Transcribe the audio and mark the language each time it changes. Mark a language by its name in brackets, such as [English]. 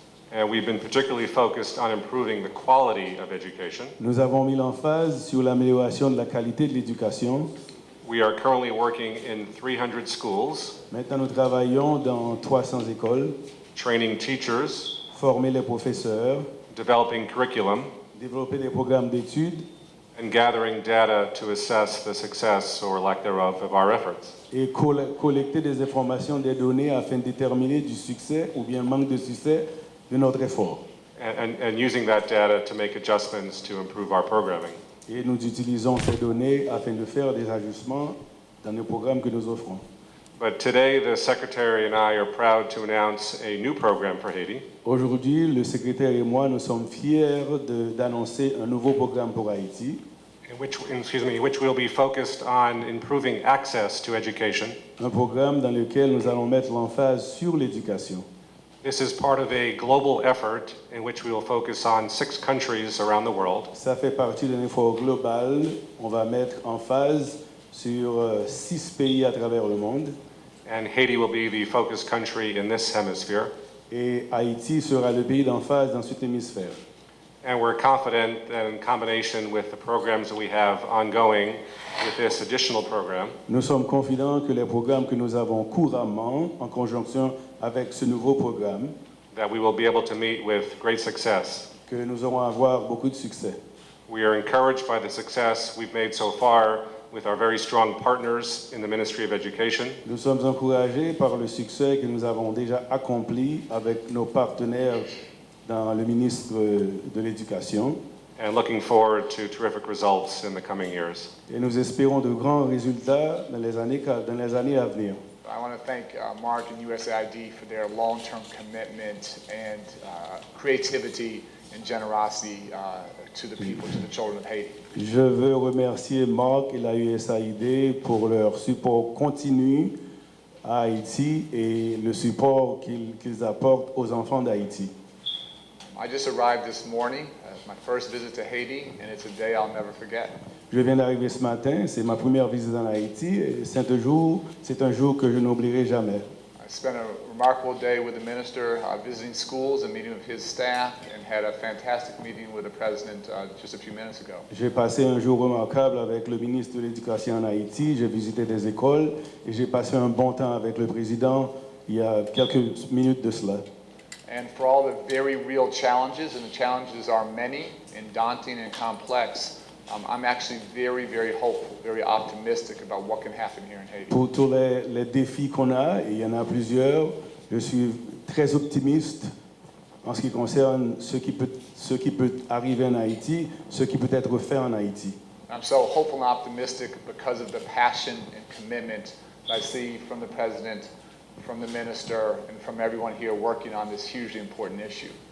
[English] And we've been particularly focused on improving the quality of education. [French] Nous avons mis l'emphase sur l'amélioration de la qualité de l'éducation. [English] We are currently working in 300 schools, [French] Maintenant, nous travaillons dans 300 écoles, [English] training teachers, [French] former les professeurs, [English] developing curriculum, [French] développer des programmes d'études [English] and gathering data to assess the success or lack thereof of our efforts. [French] et collecter des informations, des données afin de déterminer du succès ou bien manque de succès de notre effort. [English] And using that data to make adjustments to improve our programming. [French] Et nous utilisons ces données afin de faire des ajustements dans les programmes que nous offrons. [English] But today, the Secretary and I are proud to announce a new program for Haiti. [French] Aujourd'hui, le secrétaire et moi, nous sommes fiers d'annoncer un nouveau programme pour Haïti, [English] which will be focused on improving access to education. [French] un programme dans lequel nous allons mettre l'emphase sur l'éducation. [English] This is part of a global effort in which we will focus on 6 countries around the world. [French] Ça fait partie d'un effort global. On va mettre emphase sur 6 pays à travers le monde. [English] And Haiti will be the focus country in this hemisphere. [French] Et Haïti sera le pays d'emphase dans cet hémisphère. [English] And we're confident that in combination with the programs that we have ongoing with this additional program, [French] Nous sommes confidents que les programmes que nous avons couramment, en conjonction avec ce nouveau programme, [English] that we will be able to meet with great success. [French] que nous aurons à avoir beaucoup de succès. [English] We are encouraged by the success we've made so far with our very strong partners in the Ministry of Education. [French] Nous sommes encouragés par le succès que nous avons déjà accompli avec nos partenaires dans le ministre de l'Éducation. [English] And looking forward to terrific results in the coming years. [French] Et nous espérons de grands résultats dans les années à venir. [English] I want to thank Mark and USAID for their long-term commitment and creativity and generosity to the people, to the children of Haiti. [French] Je veux remercier Marc et la USAID pour leur support continu à Haïti et le support qu'ils apportent aux enfants d'Haïti. [English] I just arrived this morning, my first visit to Haiti, and it's a day I'll never forget. [French] Je viens d'arriver ce matin, c'est ma première visite en Haïti et c'est un jour que je n'oublierai jamais. [English] I spent a remarkable day with the minister, visiting schools and meeting with his staff, and had a fantastic meeting with the president just a few minutes ago. [French] J'ai passé un jour remarquable avec le ministre de l'Éducation en Haïti, j'ai visité des écoles et j'ai passé un bon temps avec le président il y a quelques minutes de cela. [English] And for all the very real challenges, and the challenges are many and daunting and complex, I'm actually very, very hopeful, very optimistic about what can happen here in Haiti. [French] Pour tous les défis qu'on a, et il y en a plusieurs, je suis très optimiste en ce qui concerne ce qui peut arriver en Haïti, ce qui peut être fait en Haïti. [English] I'm so hopeful and optimistic because of the passion and commitment that I see from the president from the minister, and from everyone here working on this hugely important issue.